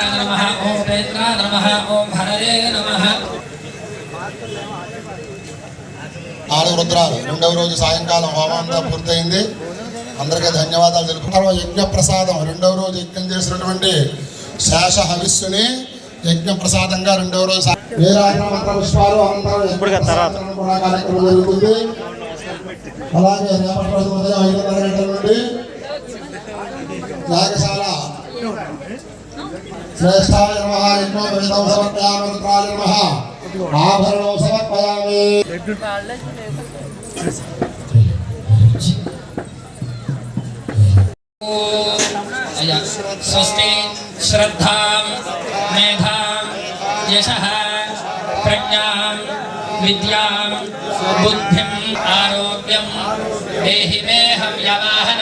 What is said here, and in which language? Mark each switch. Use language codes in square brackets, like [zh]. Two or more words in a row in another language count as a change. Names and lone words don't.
[sa] नमः ओम पेत्राय नमः ओम हरये नमः [te] నాలుగు రుద్రాలు రెండవ రోజు సాయంకాలం హోమం అంతా పూర్తయింది. అందరికీ ధన్యవాదాలు తెలుపుతున్నారు. యజ్ఞ ప్రసాదం రెండవ రోజు యజ్ఞం చేసినటువంటి శేష హవిస్సుని యజ్ఞ ప్రసాదంగా రెండవ రోజు మంత్ర పుష్పాలు అనంతరం కూడా కార్యక్రమం జరుగుతుంది. అలాగే రేపటి రోజు ఉదయం 5:30 గంటల నుండి యాగశాల [sa] శ్రేష్ఠాయ నమః యజ్ఞోపవీతం సమర్పయామి రుద్రాయ నమః ఆభరణం సమర్పయామి. स्वस्ति श्रद्धां मेधां यशः प्रज्ञां विद्यां बुद्धिं आरोग्यं देहि मे हव्यवाहन